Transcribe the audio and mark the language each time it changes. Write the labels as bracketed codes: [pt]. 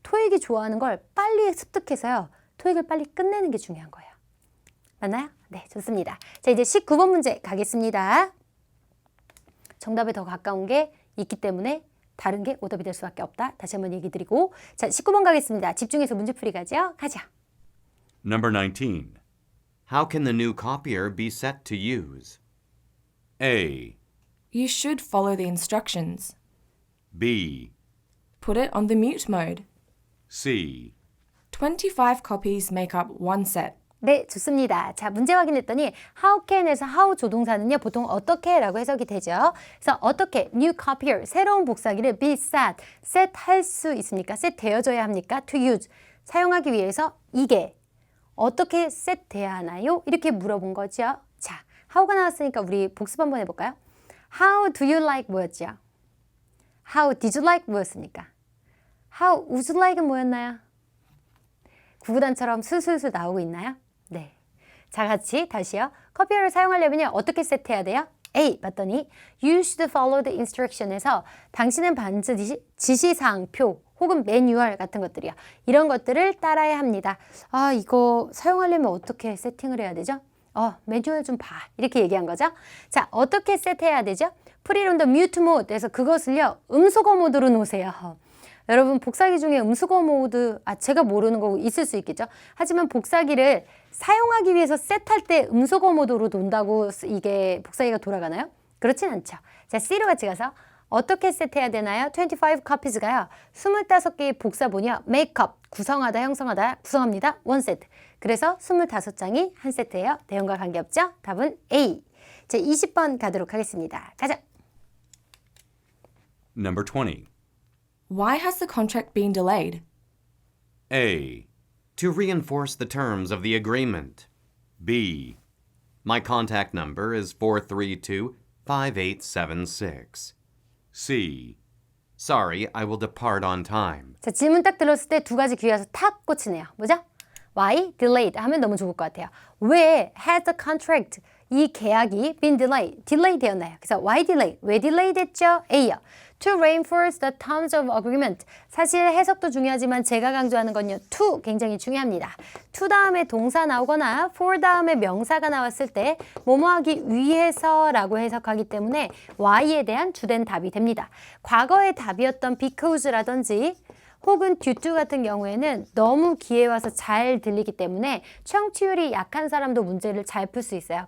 [ko] 토익이 좋아하는 걸 빨리 습득해서요. 토익을 빨리 끝내는 게 중요한 거예요. 맞나요? 네, 좋습니다. 자, 이제 19번 문제 가겠습니다. 정답에 더 가까운 게 있기 때문에 다른 게 오답이 될 수밖에 없다. 다시 한번 얘기 드리고 자, 19번 가겠습니다. 집중해서 문제풀이 가죠. 가자. [en] Number 19. How can the new copier be set to use? A. You should follow the instructions. B. Put it on the mute mode. C. 25 copies make up one set. [ko] 네, 좋습니다. 자, 문제 확인했더니 how can에서 how 조동사는요, 보통 어떻게 라고 해석이 되죠. 그래서 어떻게 new copier, 새로운 복사기를 be set 할 수 있습니까? set 되어져야 합니까? to use, 사용하기 위해서 이게 어떻게 set 돼야 하나요? 이렇게 물어본 거죠. 자, how가 나왔으니까 우리 복습 한번 해볼까요? [en] How do you like [ko] 뭐였죠? [en] How did you like [ko] 뭐였습니까? [en] How would you like [ko] 은 뭐였나요? 구구단처럼 술술술 나오고 있나요? 네. 자, 같이 다시요. 커피어를 사용하려면 어떻게 세트해야 돼요? A. 봤더니 [en] You should follow the instruction [ko] 에서 당신은 반드시 지시사항표 혹은 매뉴얼 같은 것들이요. 이런 것들을 따라야 합니다. 아, 이거 사용하려면 어떻게 세팅을 해야 되죠? 매뉴얼 좀 봐. 이렇게 얘기한 거죠. 자, 어떻게 세트해야 되죠? [en] Put it on the mute mode [ko] 에서 그것을요. 음소거 모드로 놓으세요. 여러분 복사기 중에 음수거 모드 제가 모르는 거 있을 수 있겠죠. 하지만 복사기를 사용하기 위해서 셋할 때 음수거 모드로 놓는다고 이게 복사기가 돌아가나요? 그렇진 않죠. 자, C로 같이 가서 어떻게 세트해야 되나요? 25 copies가요. 25개의 복사본이요. make up, 구성하다, 형성하다, 구성합니다. one set. 그래서 25장이 한 세트예요. 내용과 관계없죠? 답은 A. 자, 20번 가도록 하겠습니다. 가자. [en] Number 20. Why has the contract been delayed? A. To reinforce the terms of the agreement. B. My contact number is 432-5876. C. Sorry, I will depart on time. [ko] 자, 질문 딱 들었을 때 두 가지 귀에 와서 탁 꽂히네요. 뭐죠? Why delayed 하면 너무 좋을 것 같아요. 왜 [en] has the contract [ko] 이 계약이 been delay 되었나요? 그래서 why delay? 왜 delay 됐죠? A요. [en] To reinforce the terms of agreement. [ko] 사실 해석도 중요하지만 제가 강조하는 건요. to 굉장히 중요합니다. to 다음에 동사 나오거나 for 다음에 명사가 나왔을 때 뭐뭐 하기 위해서라고 해석하기 때문에 why에 대한 주된 답이 됩니다. 과거의 답이었던 because라든지 혹은 due to 같은 경우에는 너무 귀에 와서 잘 들리기 때문에 청취율이 약한 사람도 문제를 잘 풀 수 있어요.